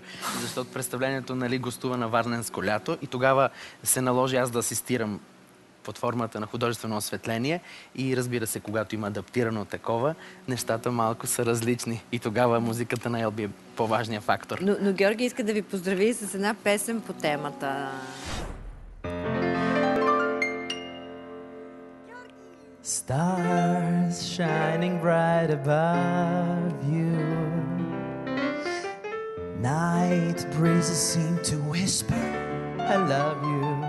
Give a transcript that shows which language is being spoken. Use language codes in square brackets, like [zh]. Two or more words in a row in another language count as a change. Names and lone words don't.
[bg] Защото представлението, нали, гостува на Варненско лято и тогава се наложи аз да асистирам под формата на художествено осветление и разбира се, когато има адаптирано такова, нещата малко са различни и тогава музиката на Елби е по-важният фактор. Но Георги иска да ви поздрави с една песен по темата. [en] Stars shining bright above you. Night breezes seem to whisper, I love you.